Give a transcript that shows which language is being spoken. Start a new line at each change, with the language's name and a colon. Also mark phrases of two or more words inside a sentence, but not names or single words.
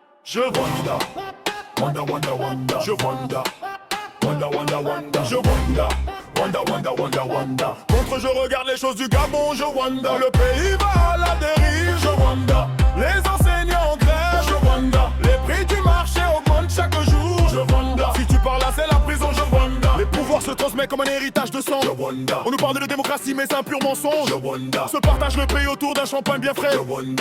English: Je wonder, wonder, wonder, wonder. Je wonder, wonder, wonder, wonder. Je wonder, wonder, wonder, wonder, wonder.
French: Contre je regarde les choses du Gabon, je wonder. Le pays va à la dérive, je wonder. Les enseignants en grève, je wonder. Les prix du marché augmentent chaque jour, je wonder. Si tu parles là, c'est la prison, je wonder. Les pouvoirs se transmettent comme un héritage de sang, je wonder. On nous parle de démocratie, mais c'est un pur mensonge, je wonder. Se partage le pays autour d'un champagne bien frais, je wonder.